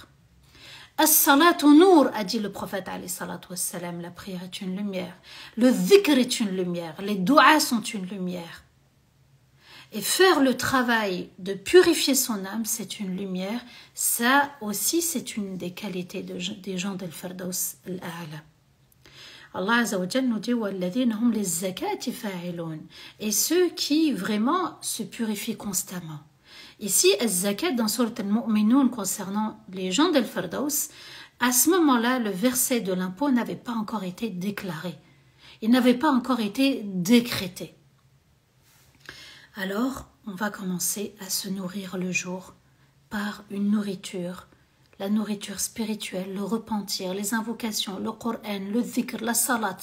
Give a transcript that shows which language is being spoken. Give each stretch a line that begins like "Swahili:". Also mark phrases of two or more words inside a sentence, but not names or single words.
Arabic: الصلاة نور,
French: a dit le prophète
Arabic: عليه الصلاة والسلام,
French: la prière est une lumière, le dhikr est une lumière, les du'as sont une lumière. Et faire le travail de purifier son âme, c'est une lumière. Ça aussi, c'est une des qualités des gens d'Al-Firdaus al-A'la.
Arabic: Allah عز وجل
French: nous dit
Arabic: وَالَّذِينَ هُمْ لِلزَّكَاةِ فَاعِلُونَ.
French: Et ceux qui vraiment se purifient constamment. Ici, al-zakat dans Surat al-Mu'minun concernant les gens d'Al-Firdaus, à ce moment-là, le verset de l'impôt n'avait pas encore été déclaré. Il n'avait pas encore été décrété. Alors, on va commencer à se nourrir le jour par une nourriture, la nourriture spirituelle, le repentir, les invocations, le Coran, le dhikr, la salat.